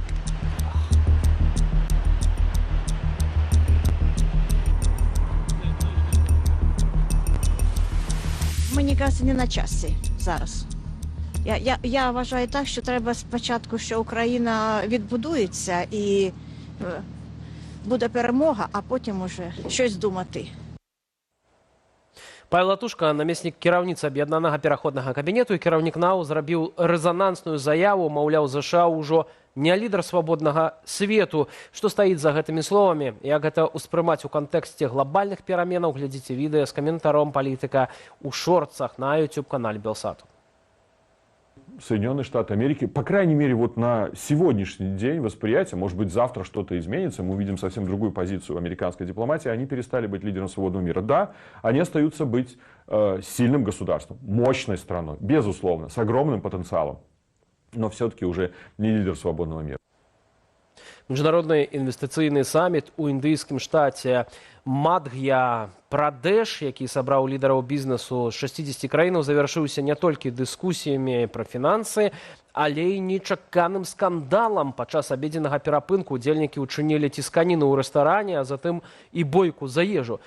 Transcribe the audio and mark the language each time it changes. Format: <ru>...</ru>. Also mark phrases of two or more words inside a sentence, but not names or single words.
<uk>Мені кажеться, не на часі зараз. Я вважаю так, що треба спочатку, що Україна відбудується і буде перемога, а потім уже щось думати.</uk> <be>Павел Латушка, намеснік кіраўніцы аб'яднанага пераходнага кабінету і кіраўнік НАУ, зрабіў рэзанансную заяву, маўляў, ЗША ўжо не лідар свабоднага свету. Што стаіць за гэтымі словамі? Як гэта ўспрымаць у кантэксце глобальных пераменаў? Глядзіце відэа з каментаром палітыка ў шорцах на YouTube-канале Белсату.</be> <ru>Соединенные Штаты Америки, по крайней мере, вот на сегодняшний день восприятие, может быть, завтра что-то изменится, мы увидим совсем другую позицию американской дипломатии, они перестали быть лидером свободного мира. Да, они остаются быть сильным государством, мощной страной, безусловно, с огромным потенциалом, но все-таки уже не лидер свободного мира.</ru> <be>Міжнародны інвестыцыйны саміт у індыйскім штаце Мадхья-Прадеш, які сабраў лідараў бізнесу з 60 краінаў, завяршыўся не толькі дыскусіямі пра фінансы, але і нечаканым скандалам. Падчас абедзеннага перапынку удзельнікі ўчынілі цісканіну ў рэстаране, а затым і бойку за ежу.</be>